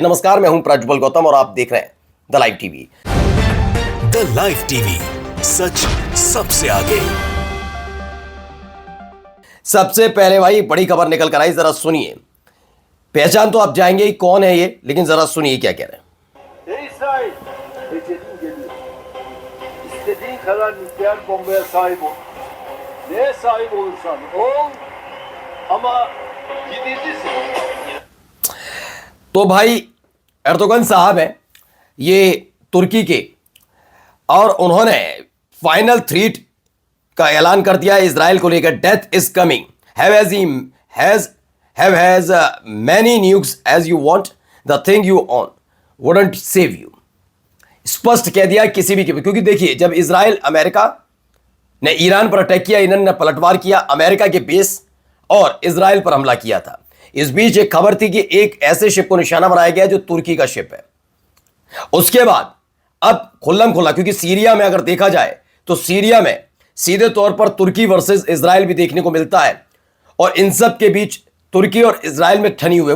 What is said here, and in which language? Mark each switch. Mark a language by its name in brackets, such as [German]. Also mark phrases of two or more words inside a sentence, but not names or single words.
[Hindi] नमस्कार, मैं हूं प्रज्वल गौतम और आप देख रहे हैं द लाइव टीवी। द लाइव टीवी, सच सबसे आगे। सबसे पहले भाई बड़ी खबर निकल कर आई, जरा सुनिए। पहचान तो आप जाएंगे ही कौन है ये, लेकिन जरा सुनिए क्या कह रहे हैं। [Turkish] İsrail, ecelin geliyor. İstediğin kadar nükleer bombaya sahip ol. Neye sahip olursan ol. Ama gidicisin. [Hindi] तो भाई एर्दोगन साहब हैं ये तुर्की के, और उन्होंने फाइनल थ्रेट का ऐलान कर दिया इजराइल को लेकर। [English] Death is coming, have many nukes as you want, the thing you own wouldn't save you. [Hindi] स्पष्ट कह दिया किसी भी, क्योंकि देखिए जब इजराइल अमेरिका ने ईरान पर अटैक किया, ईरान ने पलटवार किया, अमेरिका के बेस और इजराइल पर हमला किया था। इस बीच एक खबर थी कि एक ऐसे शिप को निशाना बनाया गया जो तुर्की का शिप है। उसके बाद अब खुल्लम खुल्ला, क्योंकि सीरिया में अगर देखा जाए तो सीरिया में सीधे तौर पर तुर्की वर्सेस इजराइल भी देखने को मिलता है, और इन सब के बीच तुर्की और इजराइल में ठनी हुए।